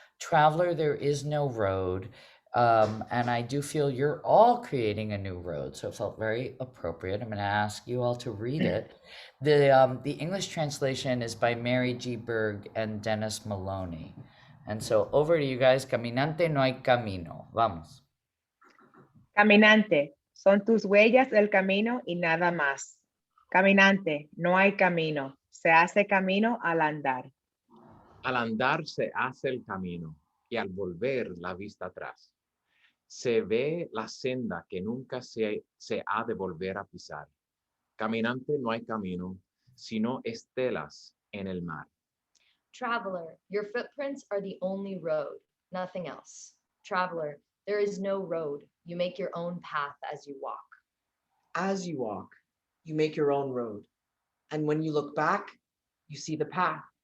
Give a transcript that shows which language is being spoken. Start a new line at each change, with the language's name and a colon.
English: Traveler, there is no road. And I do feel you're all creating a new road, so it felt very appropriate. I'm going to ask you all to read it. The English translation is by Mary G. Berg and Dennis Maloney. And so over to you guys.
Spanish: Caminante no hay camino. Vamos. Caminante, son tus huellas el camino y nada más. Caminante, no hay camino, se hace camino al andar. Al andar se hace el camino y al volver la vista atrás. Se ve la senda que nunca se ha de volver a pisar. Caminante no hay camino, sino estelas en el mar.
English: Traveler, your footprints are the only road, nothing else. Traveler, there is no road. You make your own path as you walk. As you walk, you make your own road. And when you look back, you see the path.